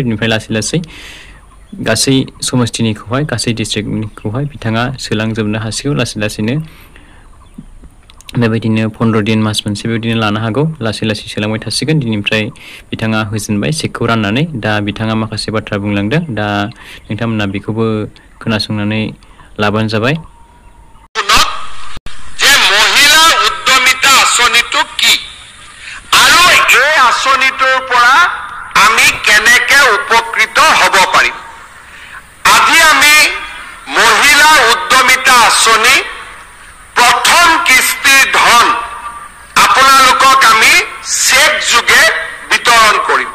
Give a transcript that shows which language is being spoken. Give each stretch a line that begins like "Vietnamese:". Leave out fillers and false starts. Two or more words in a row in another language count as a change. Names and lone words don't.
Bodo: बिनिफ्राय लासै लासै गासै समस्तिनिखौहाय गासै डिस्ट्रिक्टनिखौहाय बिथाङा सोलांजोबनो हासिगौ लासै लासैनो। बेबायदिनो 15 दिन मास मोनसे बेबायदिनो लानो हागौ, लासै लासै सोलांबाय थासिगोन। दिनैनिफ्राय बिथाङा होजेनबाय चेकखौ राननानै। दा बिथाङा माखासे बाथ्रा बुंलांदों, दा नोंथांमोना बेखौबो खोनासंनानै लाबानो जाबाय।
Assamese: যে মহিলা উদ্যমিতা আঁচনিটো কি আৰু এই আঁচনিটোৰ পৰা আমি কেনেকৈ উপকৃত হ'ব পাৰিম। আজি আমি মহিলা উদ্যমিতা আঁচনি প্ৰথম কিস্তিৰ ধন আপোনালোকক আমি চেক যোগে বিতৰণ কৰিম।